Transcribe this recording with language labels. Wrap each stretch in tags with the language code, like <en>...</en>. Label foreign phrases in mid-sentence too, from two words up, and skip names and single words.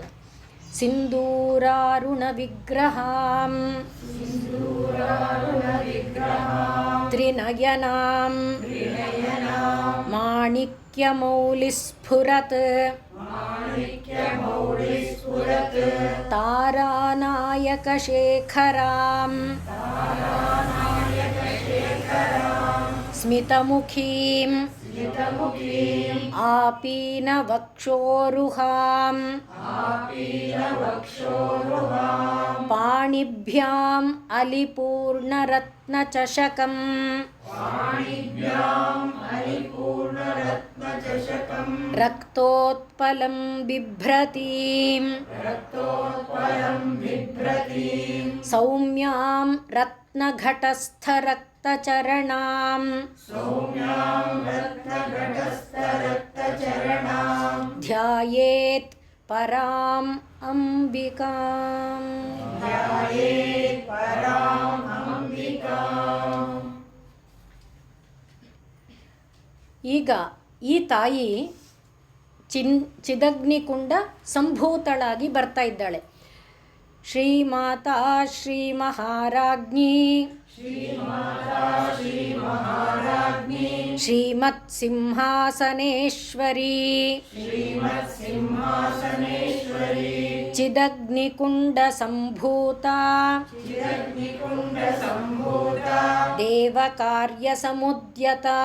<sa>ಸಿಂಧೂರಾರುಣ ವಿಗ್ರಹಾಂ ತ್ರಿನಯನಾಂ ಮಾಣಿಕ್ಯಮೌಲಿಸ್ಫುರತ್ ತಾರಾನಾಯಕಶೇಖರಾಂ ಸ್ಮಿತಮುಖೀಂ आपीनवक्षोरुहां पाणिभ्यां अलिपूर्णरत्नचषकं रक्तोत्पलं बिभ्रतीं सौम्यां रत्नघटस्थरक्तचरणां ध्यायेत् पराम् अंबिकाम्.</sa> <kn>ಈಗ ಈ ತಾಯಿ ಚಿದಗ್ನಿಕುಂಡ ಸಂಭೂತಳಾಗಿ ಬರ್ತಾ ಇದ್ದಾಳೆ.</kn> <sa>ಶ್ರೀಮಾತಾ ಶ್ರೀ ಮಹಾರಾಜ್ಞಿ ಶ್ರೀಮತ್ ಸಿಂಹಾಸನೇಶ್ವರಿ ಚಿದಗ್ನಿಕುಂಡ ಸಂಭೂತ ದೇವಕಾರ್ಯ ಸಮುದ್ಯತ</sa>